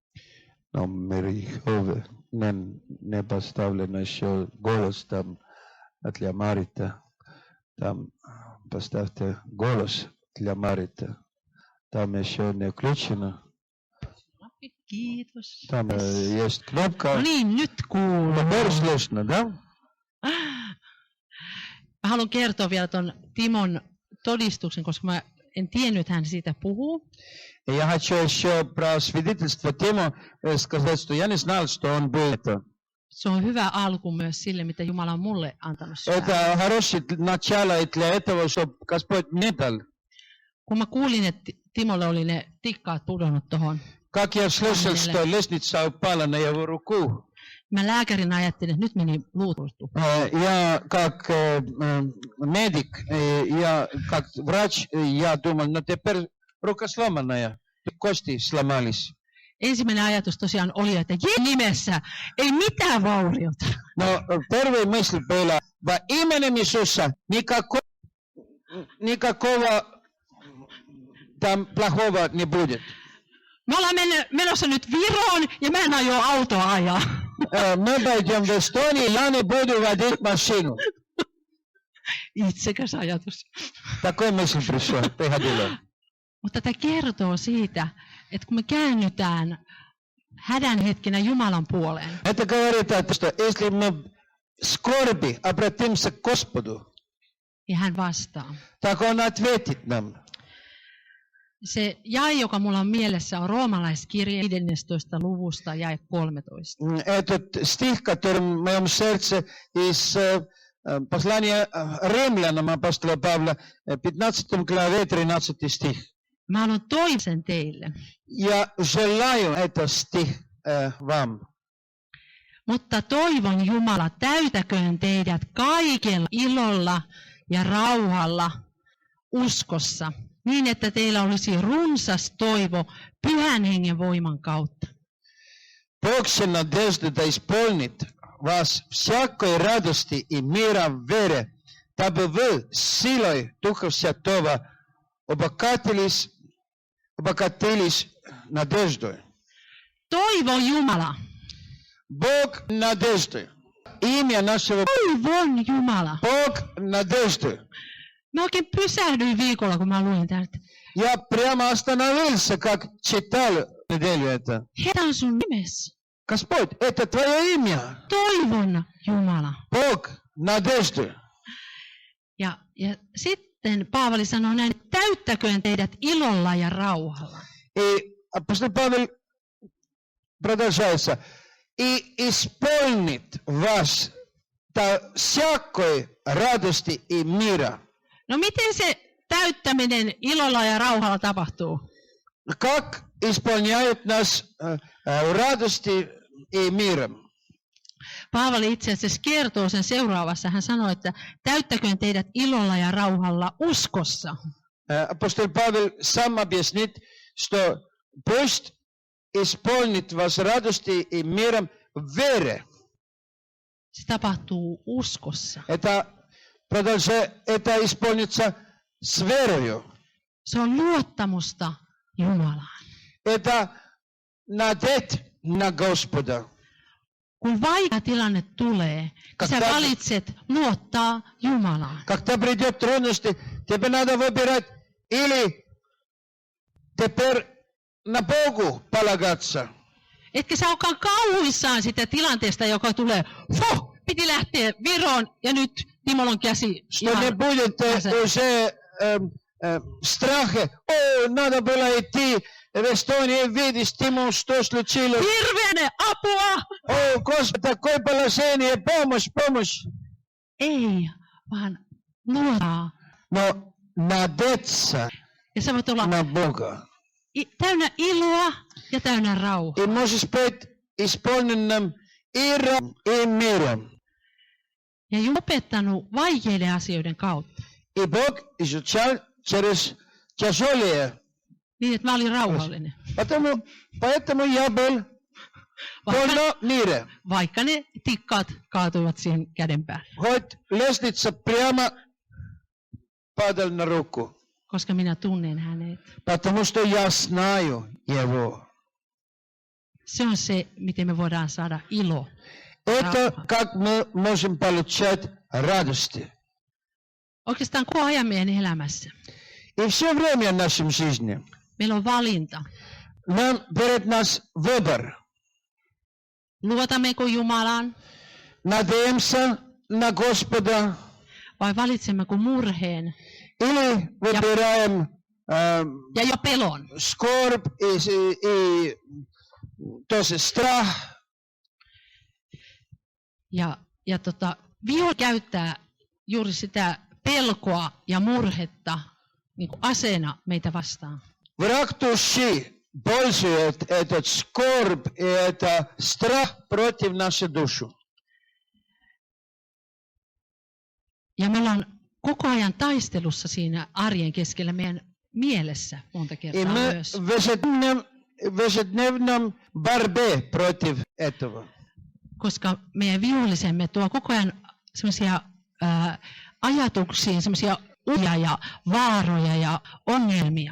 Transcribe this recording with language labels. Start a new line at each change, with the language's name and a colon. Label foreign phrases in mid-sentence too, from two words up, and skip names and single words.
Russian: Номер Иеговы не поставлено еще голос там для Марита. Там поставьте голос для Марита. Там еще не включено.
Finnish: Kiitos.
Russian: Там есть кнопка.
Finnish: No niin, nyt kuuluu.
Russian: Теперь слышно, да?
Finnish: Mä haluan kertoa vielä ton Timon todistuksen, koska mä en tiennyt, että hän siitä puhuu.
Russian: И я хочу еще про свидетельство Тиму сказать, что я не знал, что он был это.
Finnish: Se on hyvä alku myös sille, mitä Jumala on mulle antanut syvään.
Russian: Это хорошее начало и для этого, чтобы Господь мне дал.
Finnish: Kun mä kuulin, että Timolle oli ne tikkaat pudonnut tohon,
Russian: Как я слышал, что лестница упала на его руку.
Finnish: mä lääkärinä ajattelin, että nyt meni luuturtu.
Russian: Я как медик, я как врач, я думал, ну теперь рука сломанная, кости сломались.
Finnish: Ensimmäinen ajatus tosiaan oli, että Jeesuksen nimessä ei mitään vauriota.
Russian: Но первая мысль была, во именем Иисуса никакого там плохого не будет.
Finnish: Me ollaan menossa nyt Viroon ja mä en aio autoa ajaa.
Russian: Мы пойдем в Эстонию, я не буду водить машину.
Finnish: Itsekäs ajatus.
Russian: Такой мысль пришла, приходила.
Finnish: Mutta tämä kertoo siitä, että kun me käännytään hädän hetkenä Jumalan puoleen,
Russian: Это говорит о том, что если мы в скорби обратимся к Господу,
Finnish: niin hän vastaa.
Russian: так Он ответит нам.
Finnish: Se jae, joka mulla on mielessä, on roomalaiskirje 15. luvusta jae 13.
Russian: Этот стих, который в моем сердце из послания римлянам апостола Павла, 15 главе, 13 стих.
Finnish: Mä haluan toivoa sen teille.
Russian: Я желаю этот стих вам.
Finnish: Mutta toivon Jumala, täytäköön teidät kaikella ilolla ja rauhalla uskossa, niin että teillä olisi runsas toivo Pyhän Hengen voiman kautta.
Russian: Бог же надежды да исполнит вас всякой радости и мира в вере, дабы вы силой Духа Святого обогатились надеждой.
Finnish: Toivo Jumala.
Russian: Бог надежды. Имя нашего
Finnish: Toivon Jumala.
Russian: Бог надежды.
Finnish: Mä oikein pysähdyin viikolla, kun mä luin täältä.
Russian: Я прямо остановился, как читал неделю это.
Finnish: Herra on sun nimessä.
Russian: Господь, это Твое имя.
Finnish: Toivon Jumala.
Russian: Бог надежды.
Finnish: Ja sitten Paavali sanoo näin, täyttäköön teidät ilolla ja rauhalla.
Russian: И апостол Павел продолжается. И исполнит вас до всякой радости и мира.
Finnish: No miten se täyttäminen ilolla ja rauhalla tapahtuu?
Russian: Как исполняет нас радости и миром?
Finnish: Paavali itse asiassa kertoo sen seuraavassa. Hän sanoo, että täyttäköön teidät ilolla ja rauhalla uskossa.
Russian: Апостол Павел сам объяснит, что пусть исполнит вас радости и миром в вере.
Finnish: Se tapahtuu uskossa.
Russian: Это исполнится с верою.
Finnish: Se on luottamusta Jumalaan.
Russian: Это надежда на Господа.
Finnish: Kun vaikea tilanne tulee, sä valitset luottaa Jumalaan.
Russian: Когда придет трудности, тебе надо выбирать или теперь на Богу полагаться.
Finnish: Etkä sä olekaan kauhuissaan sitä tilanteesta, joka tulee. Piti lähteä Viroon ja nyt Timolla on käsi
Russian: Что не будет уже страха. Надо было идти в Эстонию, видишь, Тиму, что случилось.
Finnish: Hirveänä apua!
Russian: Господи, такое положение, помощь.
Finnish: Ei, vaan luottaa.
Russian: Но надеяться
Finnish: Ja sä voit olla
Russian: на Бога.
Finnish: täynnä iloa ja täynnä rauhaa.
Russian: И можешь быть исполненным и миром.
Finnish: Ja Jumala on opettanut vaikeiden asioiden kautta.
Russian: И Бог изучал через тяжелые.
Finnish: Niin, että mä olin rauhallinen.
Russian: Поэтому я был полно мира.
Finnish: Vaikka ne tikkaat kaatuivat siihen käden päälle.
Russian: Хоть лестница прямо падал на руку.
Finnish: Koska minä tunnen hänet.
Russian: Потому что я знаю его.
Finnish: Se on se, miten me voidaan saada ilo.
Russian: Это как мы можем получать радости.
Finnish: Oikeastaan koko ajan meidän elämässä.
Russian: И все время в нашем жизни
Finnish: Meillä on valinta.
Russian: нам перед нас выбор.
Finnish: Luotammeko Jumalaan
Russian: Надеемся на Господа
Finnish: vai valitsemmeko murheen
Russian: или выбираем
Finnish: ja jo pelon?
Russian: скорбь и тоже страх.
Finnish: Ja viho käyttää juuri sitä pelkoa ja murhetta niin kuin aseena meitä vastaan.
Russian: Враг души пользует этот скорбь и это страх против нашей души.
Finnish: Ja me ollaan koko ajan taistelussa siinä arjen keskellä meidän mielessä monta
Russian: И
Finnish: kertaa
Russian: мы
Finnish: myös.
Russian: в ежедневном борьбе против этого.
Finnish: Koska meidän vihollisemme tuo koko ajan semmoisia ajatuksia, semmoisia uhia ja vaaroja ja ongelmia.